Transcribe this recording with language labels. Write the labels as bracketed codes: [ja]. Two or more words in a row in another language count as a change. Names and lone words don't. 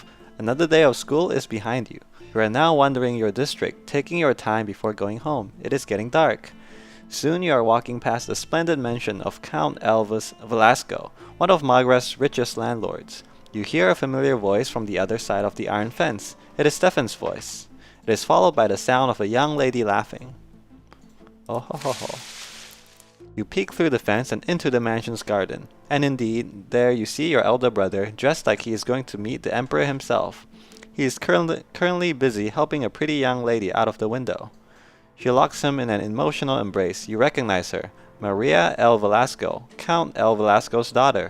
[en] Another day of school is behind you. You are now wandering your district, taking your time before going home. It is getting dark. Soon you are walking past the splendid mansion of Count Elvis Velasco, one of Magra's richest landlords. You hear a familiar voice from the other side of the iron fence. It is Stefan's voice. It is followed by the sound of a young lady laughing. Oh ho ho ho. You peek through the fence and into the mansion's garden. And indeed, there you see your elder brother, dressed like he is going to meet the emperor himself. He is currently busy helping a pretty young lady out of the window. She locks him in an emotional embrace. You recognize her, Maria El Velasco, Count El Velasco's daughter.